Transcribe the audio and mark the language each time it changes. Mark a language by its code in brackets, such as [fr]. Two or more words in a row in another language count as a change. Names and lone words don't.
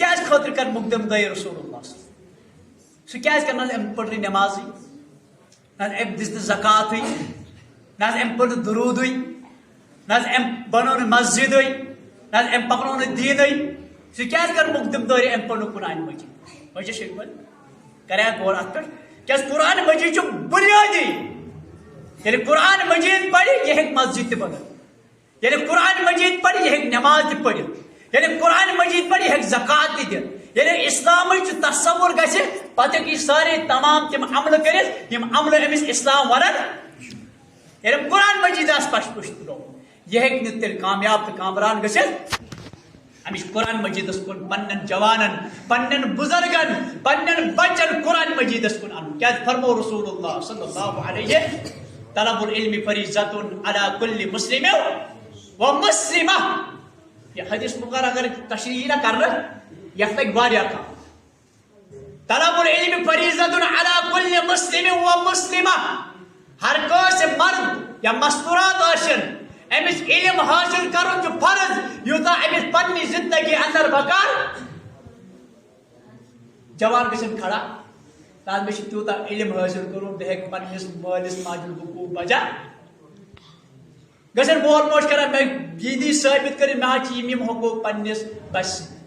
[ks] کیٛازِ خٲطرٕ کرِ مقدم دٲیر رسول اللہ سُہ کیٛازِ کرِ نہ حظ أمۍ پٔر نہٕ نٮ۪مازٕے نہ حظ أمۍ دِژ نہٕ زکاتٕے نہ حظ أمۍ پوٚر نہٕ دروٗدٕے نہ حظ أمۍ بنٲو نہٕ مسجدٕے نہ حظ أمۍ پکنو نہٕ دیٖنٕے سُہ کیٛازِ کرِ مقدم دٲری أمۍ پوٚر نہٕ قرآنِ مجیٖد وجہ شیخ بھائی کرے غور اتھ پٮ۪ٹھ کیٛازِ قرآنِ مجیٖد چھُ بُنیٲدی ییٚلہِ قرآنِ مجیٖد پرِ یہِ ہیٚکہِ مسجد تہِ بنٲوِتھ ییٚلہِ قرآنِ مجیٖد پرِ یہِ ہیٚکہِ نٮ۪ماز تہِ پٔرِتھ ییٚلہِ قرآنِ مجیٖد پرِ یہِ ہیٚکہِ زکات تہِ دِتھ ییٚلہِ اِسلامٕچ تصوُر گژھِ پتہٕ ہیٚکہِ یہِ سارے تمام تِم عملہٕ کٔرِتھ یِم عملہٕ أمِس اِسلام ونان ییٚلہِ قرآنِ مجیٖد آسہِ پش پُش ترٛوومُت یہِ ہیٚکہِ نہٕ تیٚلہِ کامیاب تہٕ کامران گٔژھِتھ أمِس چھُ قرآنِ مجیٖدس کُن پننٮ۪ن جوانن پننٮ۪ن بُزرگن پننٮ۪ن بچن قرآنِ مجیٖدس کُن انُن کیٛازِ فرمو رسول اللہ [ar] صلی اللہ علیہ طلب العلم فریضۃ علی کل مسلم و مسلمہ [ks] یہ حدیث مقرر اگر تشریح نہ کرنہٕ یتھ لگہِ واریاہ کم [ar] طلب العلم فریضۃ علی کل مسلم و مسلمہ [ks] ہر کٲنٛسہِ مرد یا مستورات ٲسِن أمِس علم حٲصِل کرُن چھُ فرض یوٗتاہ أمِس پننہِ زندگی انٛدر بکار جوان گژھن کھڑا تاز مےٚ چھُ تیوٗتاہ علم حٲصِل کوٚرمُت بہٕ ہیٚکہٕ پننِس مٲلِس ماجہِ ہُنٛد حقوٗق بجا گژھن مول موج کران مےٚ یہِ دی ثٲبت کٔرِتھ مےٚ حظ چھِ یِم حقوٗق پننِس بچہِ